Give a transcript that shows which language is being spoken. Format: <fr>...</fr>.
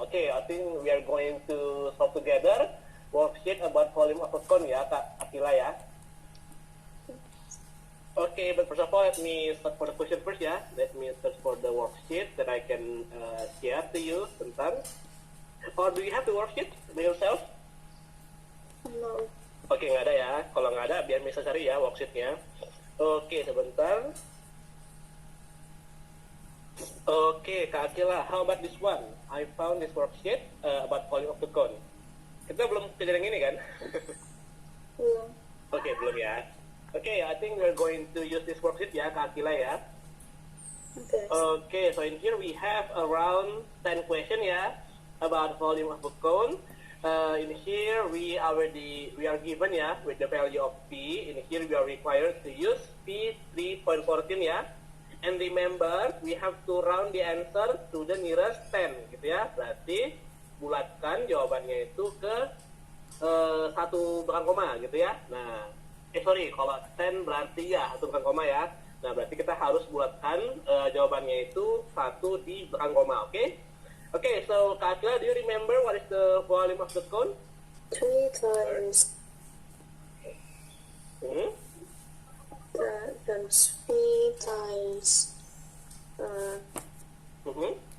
<en>Okay, I think we are going to solve together worksheet about volume of a cone ya, Kak Akila ya. Okay, but first of all, let me start for the question first ya. Let me search for the worksheet that I can share to you</en> <id>sebentar.</id> <en>Or do you have the worksheet by yourself? No.</en> <id>Oke, nggak ada ya. Kalau nggak ada, biar bisa cari ya worksheetnya. Oke, sebentar.</id> <en>Oke, Kak Akila, how about this one? I found this worksheet about volume of the cone.</en> <id>Kita belum belajar yang ini kan?</id> <en>Yeah.</en> <id>Oke, belum ya.</id> <en>Oke, I think we're going to use this worksheet ya, Kak Akila ya. Okay. Okay, so in here we have around 10 question ya about volume of a cone. In here we are given ya with the value of P. In here we are required to use P 3.14 ya. And remember we have to round the answer to the nearest 10 gitu ya.</en> <id>Berarti bulatkan jawabannya itu ke satu bukan koma gitu ya. Nah, kalau 10 berarti ya satu bukan koma ya. Nah, berarti kita harus bulatkan jawabannya itu satu di belakang koma, oke?</id> <en>Okay, so Kak Akila, do you remember what is the volume of the cone? 3 times Hmm? times P times Mhm.</en>